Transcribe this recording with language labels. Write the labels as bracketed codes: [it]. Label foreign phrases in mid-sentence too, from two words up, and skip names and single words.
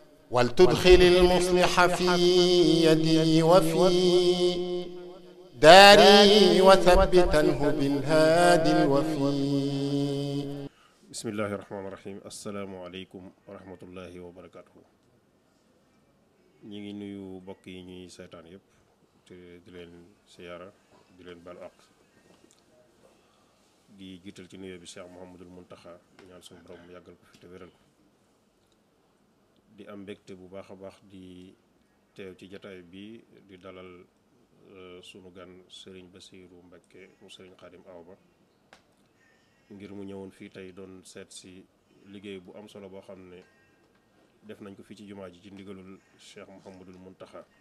[ar] ولتدخل المصلح في يدي وفي داري وثبتنه بالهادي الوفي. بسم الله الرحمن الرحيم. السلام عليكم ورحمة الله وبركاته. [wo] ñi ngi nuyu mbokk yi ñuy seetaan yëpp te di leen siyaara di leen baal àq di jiital ci nuyoo bi Cheikh Mouhamadul Mountakha ñaan suñu borom mu yàggal ko fi te wéral ko. di am mbégte bu baax a baax di teew ci jataay bi di dalal sunu gan Serigne Bassirou Mbacké mu Serigne Khadim Awa Ba ngir mu ñëwoon fii tey doon seet si liggéey bu am solo boo xam ne def nañ ko fii ci jumaa ji ci ndigalul Cheikh Mouhamadul Mountakha